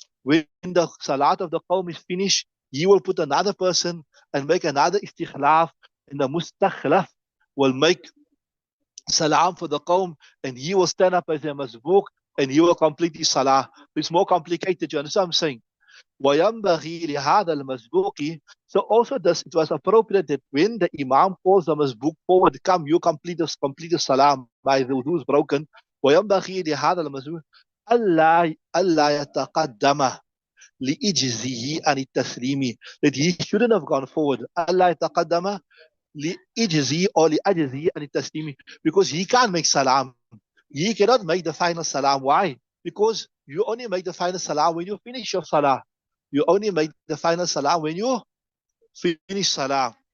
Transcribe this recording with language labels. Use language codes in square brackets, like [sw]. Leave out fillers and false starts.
[en] When the salat of the qawm is finished, he will put another person and make another istikhlaf, and the mustakhlaf will make salam for the qawm, and he will stand up as a masbook and he will complete his salah. It's more complicated. You understand what I'm saying? [ar] وَيَنْبَغِي لِهَذَا الْمَسْبُوقِ. [en] So also it was appropriate that when the Imam calls the masbook forward, come, you complete the salam, by the wudu is broken. [ar] وَيَنْبَغِي لِهَذَا الْمَسْبُوقِ أَلَّا يَتَقَدَّمَ لِإِجْزِهِ عَنِ التَّسْلِيمِ, [en] that he shouldn't have gone forward. [ar] أَلَّا يَتَقَدَّمَ لِإِجْزِهِ or لِأَجْزِهِ عَنِ التَّسْلِيمِ, [en] because he can't make salam. He cannot make the final salam. Why? Because you only make the final salam when you finish your salah. You only make the final salam when you finish salah.